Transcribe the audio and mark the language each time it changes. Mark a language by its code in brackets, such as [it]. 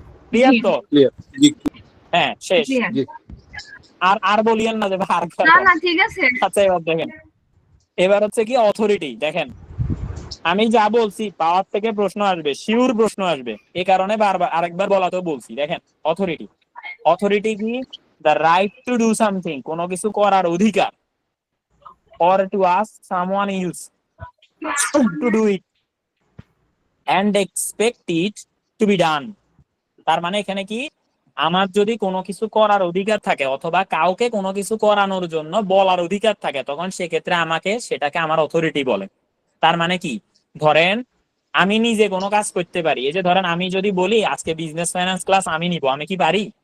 [bn] Clear তো? হ্যাঁ, শেষ। আর বলিয়েন না যে না ঠিক আছে। আচ্ছা, এবার দেখেন, এবার হচ্ছে কি অথরিটি। দেখেন আমি যা বলছি পাওয়ার থেকে প্রশ্ন আসবে, শিওর প্রশ্ন আসবে, এই কারণে বারবার আরেকবার বলাতেও বলছি। দেখেন অথরিটি কি? [en] the right to do something, [bn] কোনো কিছু করার অধিকার, [en] or to ask someone else to do it and expect it to be done। [bn] তার মানে এখানে কি, আমার যদি কোনো কিছু করার অধিকার থাকে অথবা কাউকে কোনো কিছু করানোর জন্য বলার অধিকার থাকে, তখন সেক্ষেত্রে আমাকে সেটাকে আমার অথরিটি বলে। তার মানে কি, ধরেন আমি নিজে কোনো কাজ করতে পারি, এই যে ধরেন আমি যদি বলি আজকে বিজনেস ফাইন্যান্স ক্লাস আমি নিব, আমি কি পারি?